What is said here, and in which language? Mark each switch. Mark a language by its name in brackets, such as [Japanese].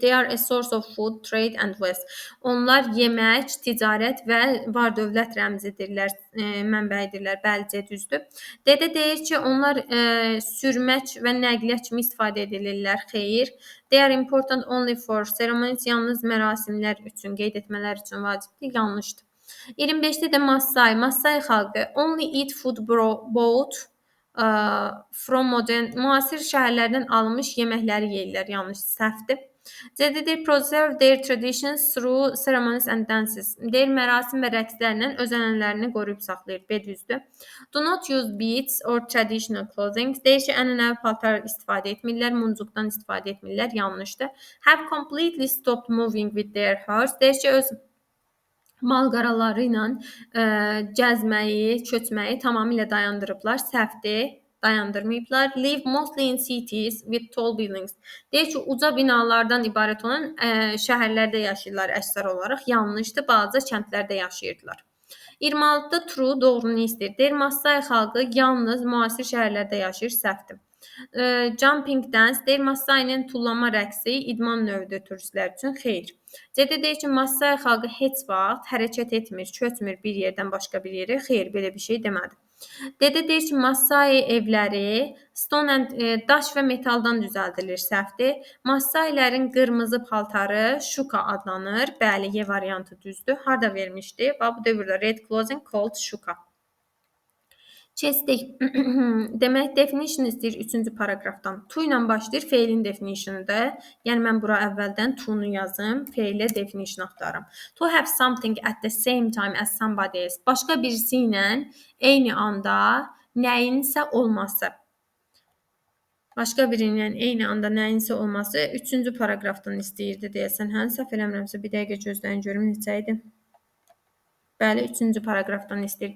[English] They are a source of food, trade and wealth. [Azerbaijani] Onlar yemək, ticarət və var-dövlət rəmzidirlər, mənbəyidirlər. Bəli, düzdür. D-də deyir ki, onlar sürmək və nəqliyyat kimi istifadə edilirlər. Xeyir. [English] They are important only for ceremonies. [Azerbaijani] Yalnız mərasimlər üçün, qeyd etmələr üçün vacibdir. Yanlışdır. 25-də də Masai xalqı [English] only eat food bought from modern, [Azerbaijani] müasir şəhərlərdən alınmış yeməkləri yeyirlər. Yanlış, səhvdir. C-də deyir, [English] preserve their traditions through ceremonies and dances. [Azerbaijani] Deyir, mərasim və rəqslərlə öz ənənələrini qoruyub saxlayır. B düzdür. [English] Do not use beads or traditional clothing. [Azerbaijani] Deyir ki, ənənəvi paltar istifadə etmirlər, muncuqdan istifadə etmirlər. Yanlışdır. [English] Have completely stopped moving with their horse. [Azerbaijani] Deyir ki, öz mal-qaraları ilə gəzməyi, köçməyi tamamilə dayandırıblar. Səhvdir, dayandırmayıblar. [English] Live mostly in cities with tall buildings. [Azerbaijani] Deyir ki, uca binalardan ibarət olan şəhərlərdə yaşayırlar əksər olaraq. Yanlışdır, balaca kəndlərdə yaşayırdılar. 26-da true, doğrunu istəyir. Deyir, Massai xalqı yalnız müasir şəhərlərdə yaşayır, səhvdir. Jumping dance deyir, Massai'nin tullanma rəqsi idman növüdür turistlər üçün, xeyr. C-də deyir ki, Massai xalqı heç vaxt hərəkət etmir, köçmür bir yerdən başqa bir yerə, xeyr, belə bir şey demədi. D-də deyir ki, Massai evləri stone and daş və metaldan düzəldilir, səhvdir. Massailərin qırmızı paltarı şuka adlanır. Bəli, Y variantı düzdür. Harda vermişdi? Bax bu dövrdə [English] red clothing called şuka. [Azerbaijani] Keçdik. Demək, definition istəyir 3-cü paragrafdan. To ilə başlayır, feilin definitionudur. Yəni, mən bura əvvəldən to-nu yazım, feilə definition axtarım. [English] To have something at the same time as somebody else. [Azerbaijani] Başqa birisi ilə eyni anda nəyinsə olması. Başqa biri ilə eyni anda nəyinsə olması 3-cü paragrafdan istəyirdi deyəsən. Hə, səhv eləmirəmsə, bir dəqiqə gözləyin görüm necə idi. Bəli, 3-cü paragrafdan istəyir.